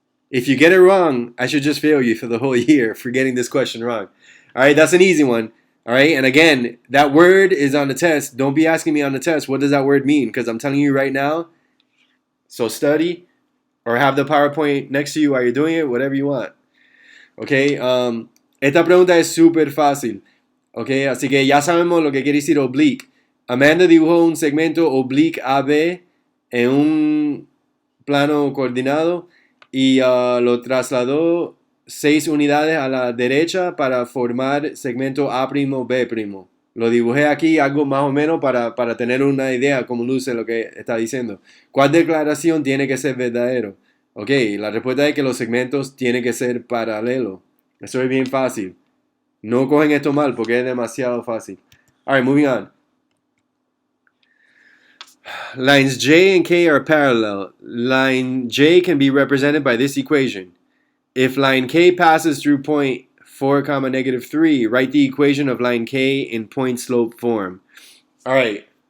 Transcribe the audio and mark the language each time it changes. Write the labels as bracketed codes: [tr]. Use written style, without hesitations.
[en] If you get it wrong, I should just fail you for the whole year for getting this question wrong. All right, that's an easy one. All right, and again, that word is on the test. Don't be asking me on the test, what does that word mean? Because I'm telling you right now, so study or have the PowerPoint next to you while you're doing it, whatever you want. [es] Okay, esta pregunta es súper fácil. Okay, así que ya sabemos lo que quiere decir oblique. Amanda dibujó un segmento oblique AB en un plano coordinado y lo trasladó 6 unidades a la derecha para formar segmento A', B'. Lo dibujé aquí, algo más o menos para tener una idea cómo luce lo que está diciendo. ¿Cuál declaración tiene que ser verdadero? Ok, la respuesta es que los segmentos tienen que ser paralelos. Eso es bien fácil. No cogen esto mal porque es demasiado fácil. [en] Alright, moving on. Lines J and K are parallel. Line J can be represented by this equation. If line K passes through point 4, -3, write the equation of line K in point slope form. Alright.